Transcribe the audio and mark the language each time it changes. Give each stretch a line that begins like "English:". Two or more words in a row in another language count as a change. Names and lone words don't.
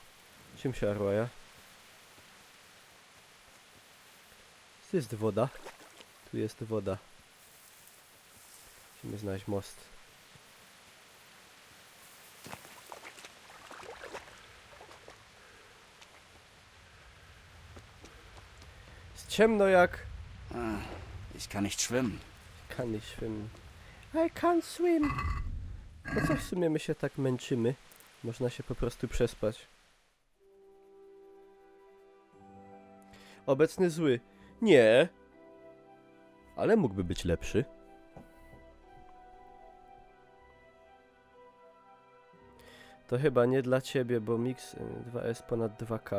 Polish: Czym się arłaja? Tu jest woda. Tu jest woda. Musimy znaleźć most. Jest ciemno jak...
German: Ich kann nicht schwimmen. Kann nicht schwimmen.
English: I can't swim.
Polish: Po co w sumie my się tak męczymy? Można się po prostu przespać. Obecny zły. Nie. Ale mógłby być lepszy. To chyba nie dla ciebie, bo mix 2S ponad 2K.